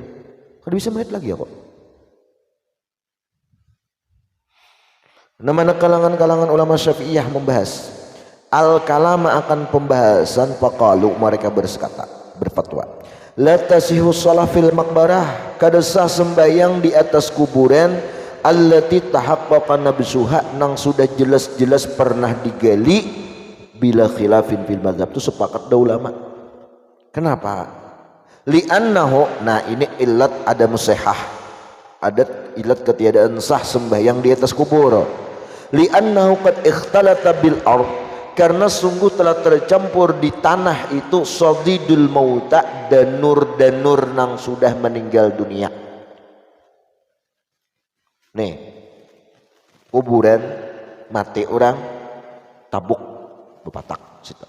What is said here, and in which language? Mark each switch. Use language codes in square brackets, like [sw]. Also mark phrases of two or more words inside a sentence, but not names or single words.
[bjn] Kalau bisa melihat lagi ya kok. Namanya kalangan-kalangan ulama Syafi'iyah membahas al-kalama akan pembahasan, faqalu mereka berfatwa [ar] la tasihu shalah fil maqbarah, [bjn] kada sah sembayang di atas kuburan [ar] allati tahaqqaqa nabsuha, [bjn] nang sudah jelas-jelas pernah digali, [ar] bila khilafin fil madzhab, [bjn] itu sepakat dah ulama. Kenapa? Li'annahu, nah ini ilat ada musihah, ada ilat ketiadaan sah sembahyang di atas kubur. [ar] Li'annahu qad ikhtalata bil ard, [bjn] karena sungguh telah tercampur di tanah itu [ar] sadidul mauta, [bjn] danur-danur nang sudah meninggal dunia. Nih kuburan mati orang tabuk bepatak situ.